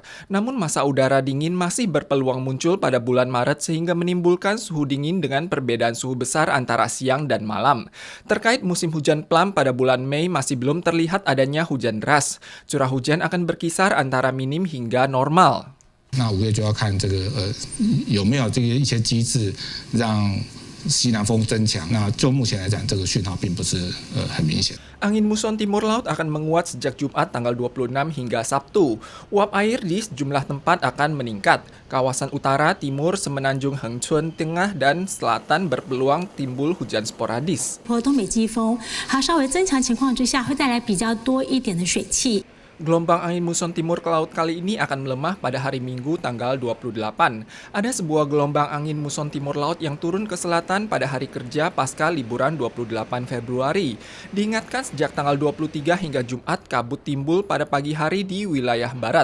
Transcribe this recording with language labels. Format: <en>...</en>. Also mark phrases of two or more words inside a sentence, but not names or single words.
<id>Namun masa udara dingin masih berpeluang muncul pada bulan Maret sehingga menimbulkan suhu dingin dengan perbedaan suhu besar antara siang dan malam. Terkait musim hujan plum pada bulan Mei masih belum terlihat adanya hujan deras. Curah hujan akan berkisar antara minim hingga normal.</id> <zh>那5月就要看这个有没有这个一些机制让西南风增强。那就目前来讲，这个讯号并不是很明显。</zh> <id>Angin muson timur laut akan menguat sejak Jumat tanggal 26 hingga Sabtu. Uap air di sejumlah tempat akan meningkat. Kawasan utara, timur, semenanjung Hengchun, tengah, dan selatan berpeluang timbul hujan sporadis.</id> <zh>东北季风它稍微增强情况之下，会带来比较多一点的水汽。</zh> <id>Gelombang angin muson timur ke laut kali ini akan melemah pada hari Minggu tanggal 28. Ada sebuah gelombang angin muson timur laut yang turun ke selatan pada hari kerja pasca liburan 28 Februari. Diingatkan sejak tanggal 23 hingga Jumat kabut timbul pada pagi hari di wilayah barat.</id>